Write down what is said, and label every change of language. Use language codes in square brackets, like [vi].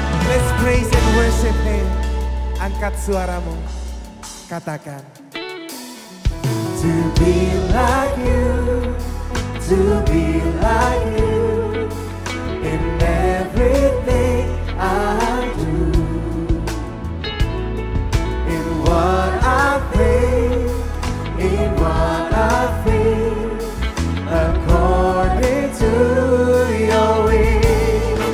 [en] Let's praise and worship Him. [id] Angkat suaramu, katakan. [en] To be like you, to be like you, in everything I do, in what I think, in what I feel, according to your will.